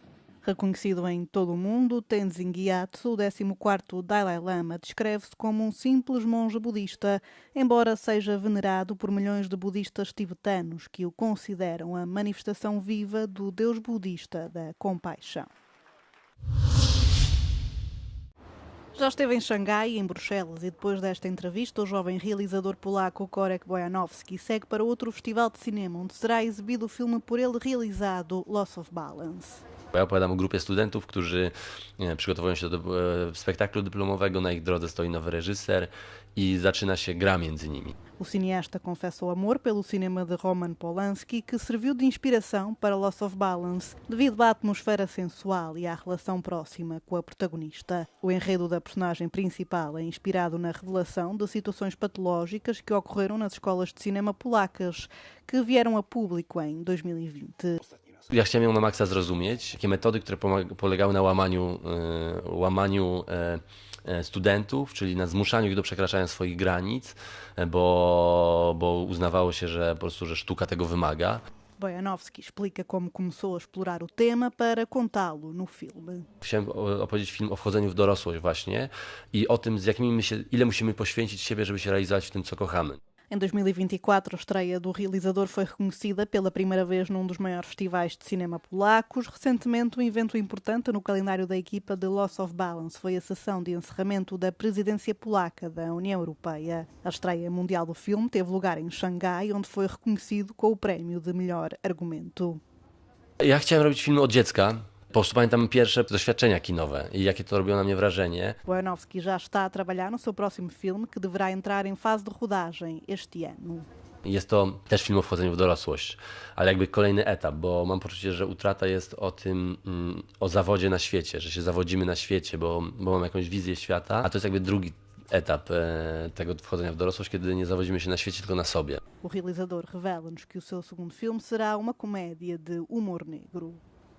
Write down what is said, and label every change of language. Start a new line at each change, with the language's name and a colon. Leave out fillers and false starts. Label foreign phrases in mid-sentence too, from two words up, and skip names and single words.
Portuguese: Reconhecido em todo o mundo, Tenzin Gyatso, o 14º Dalai Lama, descreve-se como um simples monge budista, embora seja venerado por milhões de budistas tibetanos que o consideram a manifestação viva do Deus budista da compaixão. Já esteve em Xangai e em Bruxelas e depois desta entrevista o jovem realizador polaco Korek Bojanowski segue para outro festival de cinema onde será exibido o filme por ele realizado Loss of Balance.
Polish: Ja opowiadam o grupie studentów, którzy przygotowują się do spektaklu dyplomowego, na ich drodze stoi nowy reżyser i zaczyna się gra między nimi.
Portuguese: O cineasta confessa o amor pelo cinema de Roman Polanski, que serviu de inspiração para Loss of Balance, devido à atmosfera sensual e à relação próxima com a protagonista. O enredo da personagem principal é inspirado na revelação de situações patológicas que ocorreram nas escolas de cinema polacas, que vieram a público em 2020.
Polish: Ja chciałem ją na maksa zrozumieć, takie metody, które polegały na łamaniu studentów, czyli na zmuszaniu ich do przekraczania swoich granic, bo uznawało się, że po prostu, że sztuka tego wymaga.
Portuguese: Bojanowski explica como começou a explorar o tema para contá-lo no filme.
Polish: Chciałem opowiedzieć film o wchodzeniu w dorosłość właśnie i o tym, ile musimy poświęcić siebie, żeby się realizować w tym, co kochamy.
Portuguese: Em 2024, a estreia do realizador foi reconhecida pela primeira vez num dos maiores festivais de cinema polacos. Recentemente, um evento importante no calendário da equipa de Loss of Balance foi a sessão de encerramento da presidência polaca da União Europeia. A estreia mundial do filme teve lugar em Xangai, onde foi reconhecido com o prémio de melhor argumento.
Polish: Ja chciałem robić filmy od dziecka. Po prostu pamiętam pierwsze doświadczenia kinowe i jakie to robiło na mnie wrażenie.
Portuguese: Bojanowski já está a trabalhar no seu próximo filme, que deverá entrar em fase de rodagem este ano.
Polish: Jest to też film o wchodzeniu w dorosłość, ale jakby kolejny etap, bo mam poczucie, że Utrata jest o tym, o zawodzie na świecie, że się zawodzimy na świecie, bo mam jakąś wizję świata, a to jest jakby drugi etap tego wchodzenia w dorosłość, kiedy nie zawodzimy się na świecie, tylko na sobie.
Portuguese: O realizador revela-nos que o seu segundo filme será uma comédia de humor negro.